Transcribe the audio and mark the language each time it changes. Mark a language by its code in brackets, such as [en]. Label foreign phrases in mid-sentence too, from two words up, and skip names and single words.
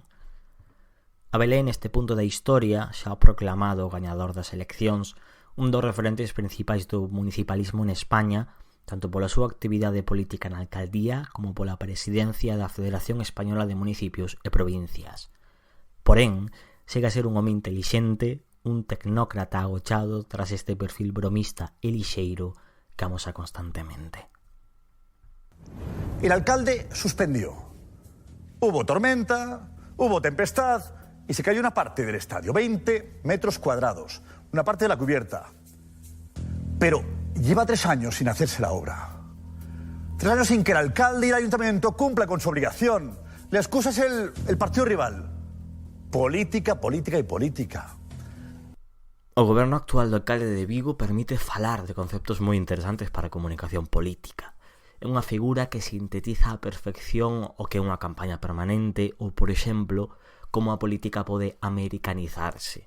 [gl] Abelé neste punto da historia xa o proclamado o gañador das eleccións, un dos referentes principais do municipalismo en España, tanto pola súa actividade política na alcaldía como pola presidencia da Federación Española de Municipios e Provincias. Porén, segue a ser un home intelixente, un tecnócrata agochado tras este perfil bromista e lixeiro que amosa constantemente. [es] El alcalde suspendió. Hubo tormenta, hubo tempestad y se cayó una parte del estadio, 20 metros cuadrados, una parte de la cubierta. Pero lleva 3 años sin hacerse la obra. 3 años sin que el alcalde y el ayuntamiento cumplan con su obligación. La excusa es el partido rival. Política, política y política. [gl] O goberno actual do alcalde de Vigo permite falar de conceptos moi interesantes para a comunicación política. É unha figura que sintetiza a perfección o que é unha campaña permanente ou, por exemplo, como a política pode americanizarse.